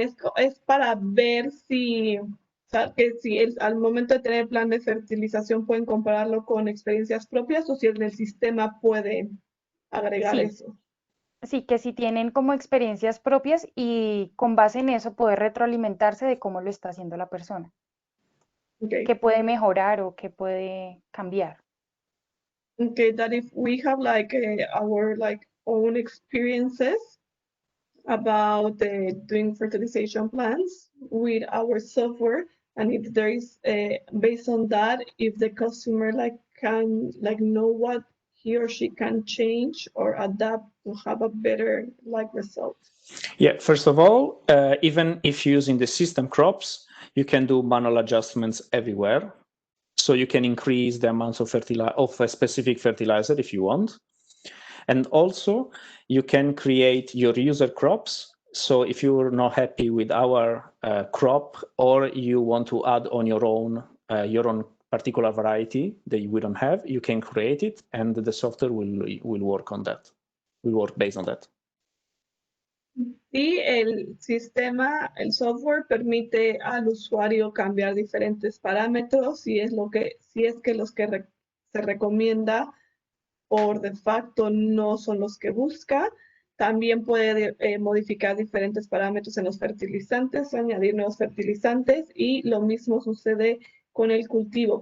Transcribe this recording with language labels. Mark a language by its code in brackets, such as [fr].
[es] Es para ver si, o sea, que si al momento de tener el plan de fertilización pueden compararlo con experiencias propias o si en el sistema pueden agregar Sí, eso. sí, que si tienen como experiencias propias y con base en eso poder retroalimentarse de cómo lo está haciendo la persona, Okay. qué puede mejorar o qué puede cambiar. [en] Okay, that if we have our own experiences about doing fertilization plans with our software, and if there is based on that, if the customer can know what he or she can change or adapt to have a better result. Yeah, first of all, even if using the system crops, you can do manual adjustments everywhere. So you can increase the amounts of a specific fertilizer if you want. And also you can create your user crops. So if you're not happy with our crop, or you want to add on your own particular variety that we don't have, you can create it, and the software will work on that. Will work based on that. [es] Y el sistema, el software permite al usuario cambiar diferentes parámetros si es que los que se recomienda por de facto no son los que busca. También puede modificar diferentes parámetros en los fertilizantes, añadir nuevos fertilizantes, y lo mismo sucede con el cultivo.